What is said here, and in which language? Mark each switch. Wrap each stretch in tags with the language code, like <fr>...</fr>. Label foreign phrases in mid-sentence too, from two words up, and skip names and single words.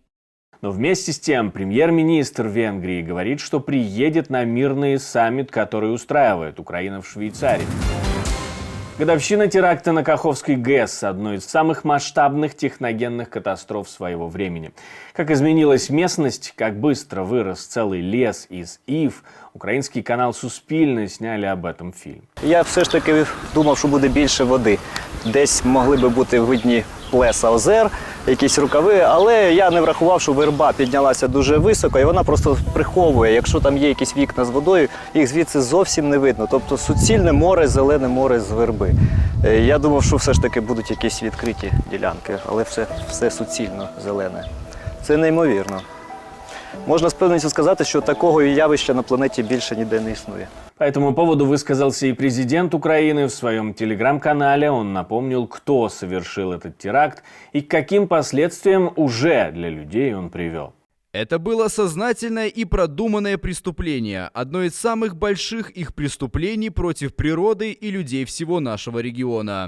<ru>Но вместе с тем премьер-министр Венгрии говорит, что приедет на мирный саммит, который устраивает Украина в Швейцарии. Годовщина теракта на Каховской ГЭС – одной из самых масштабных техногенных катастроф своего времени. Как изменилась местность, как быстро вырос целый лес из ив,</ru> <uk>український канал</uk> <ru>«Суспільне» сняли об этом фільм.</ru> <uk>Я все ж таки думав, що буде більше води. Десь могли би бути видні плеса озер, якісь рукави, але я не врахував, що верба піднялася дуже високо і вона просто приховує. Якщо там є якісь вікна з водою, їх звідси зовсім не видно. Тобто суцільне море, зелене море з верби. Я думав, що все ж таки будуть якісь відкриті ділянки, але все суцільно зелене. Це неймовірно. Можна з певністю сказати, що такого явища на планеті більше ніде не існує.</uk> <ru>По этому поводу высказался и президент Украины в своем телеграм-канале. Он напомнил, кто совершил этот теракт и к каким последствиям уже для людей он привел. Это было сознательное и продуманное преступление, одно из самых больших их преступлений против природы и людей всего нашего региона.</ru>